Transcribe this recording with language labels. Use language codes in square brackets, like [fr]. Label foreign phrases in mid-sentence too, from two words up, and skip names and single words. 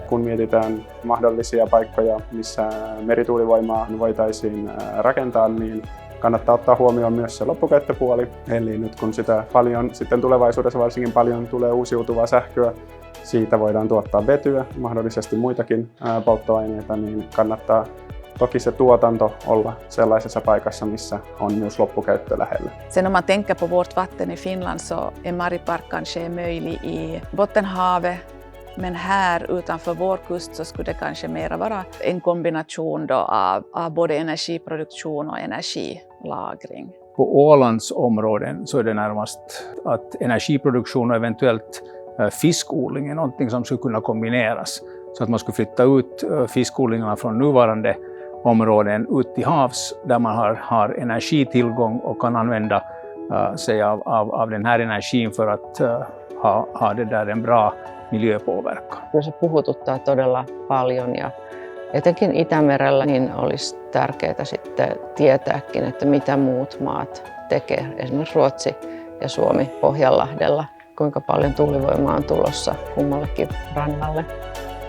[fi] Kun mietitään mahdollisia paikkoja, missä merituulivoimaa voitaisiin rakentaa, niin kannattaa ottaa huomioon myös se loppukäyttöpuoli. Eli nyt kun sitä paljon, sitten tulevaisuudessa varsinkin paljon tulee uusiutuvaa sähköä, siitä voidaan tuottaa vetyä, mahdollisesti muitakin polttoaineita, niin kannattaa toki se tuotanto olla sellaisessa paikassa, missä on myös loppukäyttö lähellä. [sv] Sen om man tänker på vårt vatten i Finland så är Maripark kanske möjlig i Bottenhavet, men här utanför vår kust så skulle det kanske mera vara en kombination då av både energiproduktion och energilagring. På Ålands områden så är det närmast att energiproduktion och eventuellt fiskodling är någonting som skulle kunna kombineras, så att man skulle flytta ut fiskodlingarna från nuvarande områden ut till havs där man har energitillgång och kan använda sig av den här energin för att ha det där en bra miljöpåverkan. [fi] Kyllä se puhututtaa todella paljon, ja etenkin Itämerellä niin olisi tärkeää sitten tietääkin, että mitä muut maat tekee. Esimerkiksi Ruotsi ja Suomi Pohjanlahdella, kuinka paljon tuulivoimaa on tulossa kummallekin rannalle.